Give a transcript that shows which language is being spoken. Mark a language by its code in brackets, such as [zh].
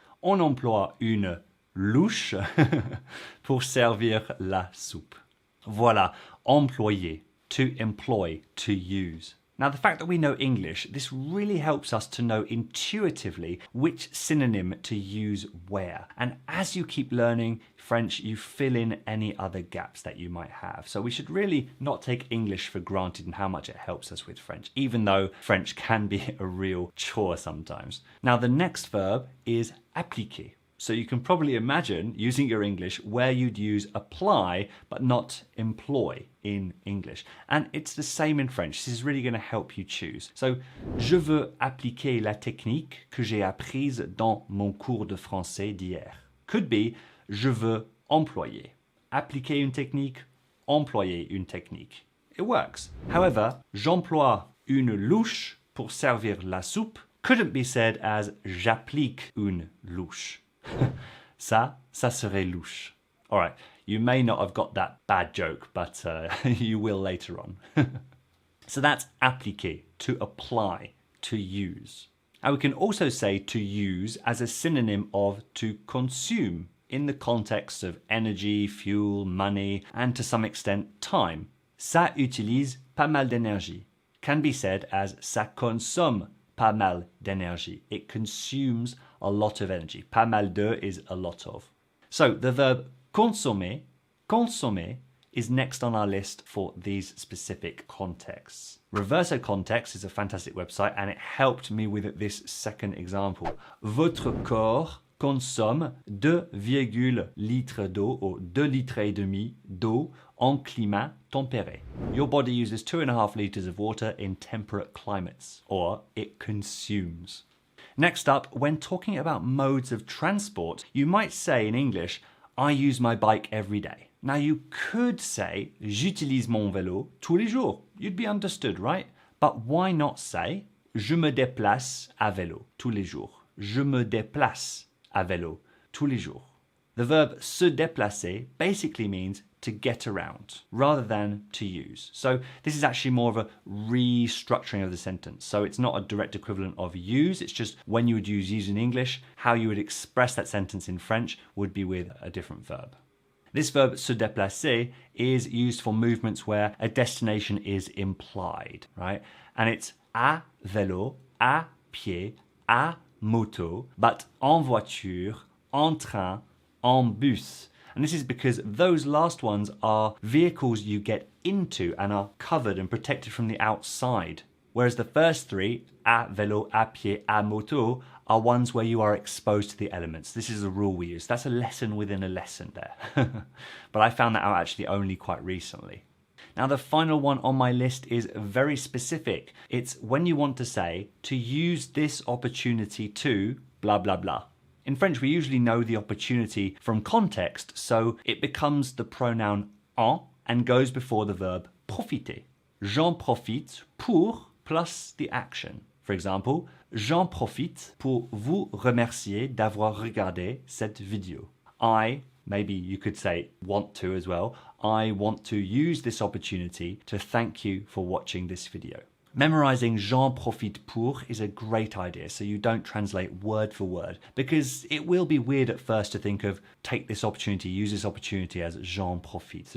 [fr] On emploie une louche pour servir la soupe. [en] Voilà, employer, to employ, to use. Now, the fact that we know English, this really helps us to know intuitively which synonym to use where. And as you keep learning French, you fill in any other gaps that you might have. So we should really not take English for granted and how much it helps us with French, even though French can be a real chore sometimes. Now, the next verb is appliquer. So you can probably imagine using your English where you'd use apply but not employ in English. And it's the same in French. This is really going to help you choose. [fr] So, je veux appliquer la technique que j'ai apprise dans mon cours de français d'hier. [en] Could be, [fr] je veux employer. Appliquer une technique, employer une technique. [en] It works. However, [fr] j'emploie une louche pour servir la soupe [en] couldn't be said as [fr] j'applique une louche. Ça serait louche. [en] All right, you may not have got that bad joke, but you will later on. So that's appliquer, to apply, to use. And we can also say to use as a synonym of to consume in the context of energy, fuel, money, and to some extent time. [fr] Ça utilise pas mal d'énergie. [en] Can be said as [fr] ça consomme pas mal d'énergie. [en] It consumes a lot of energy. [fr] Pas mal de [en] is a lot of. So the verb consommer, consommer, is next on our list for these specific contexts. Reverso Context is a fantastic website and it helped me with this second example. [fr] Votre corps consomme 2,5 litres d'eau [en] or [fr] 2,5 litres d'eau en climat tempéré. [en] Your body uses 2.5 litres of water in temperate climates, or it consumes. Next up, when talking about modes of transport, you might say in English, I use my bike every day. Now you could say, [fr] j'utilise mon vélo tous les jours. [en] You'd be understood, right? But why not say, [fr] je me déplace à vélo tous les jours. Je me déplace à vélo tous les jours. [en] The verb se déplacer basically means to get around rather than to use. So this is actually more of a restructuring of the sentence. So it's not a direct equivalent of use, it's just when you would use in English, how you would express that sentence in French would be with a different verb. This verb se déplacer is used for movements where a destination is implied, right? And it's [fr] à vélo, à pied, à moto, [en] but [fr] en voiture, en train, en bus. [en] And this is because those last ones are vehicles you get into and are covered and protected from the outside. Whereas the first three, [fr] à vélo, à pied, à moto, [en] are ones where you are exposed to the elements. This is a rule we use. That's a lesson within a lesson there. But I found that out actually only quite recently. Now the final one on my list is very specific. It's when you want to say, to use this opportunity to blah, blah, blah. In French, we usually know the opportunity from context, so it becomes the pronoun en and goes before the verb profiter. [fr] J'en profite pour [en] plus the action. For example, [fr] j'en profite pour vous remercier d'avoir regardé cette vidéo. [en] Maybe you could say want to as well. I want to use this opportunity to thank you for watching this video. Memorizing [fr] j'en profite pour [en] is a great idea so you don't translate word for word because it will be weird at first to think of take this opportunity, use this opportunity as [fr] j'en profite.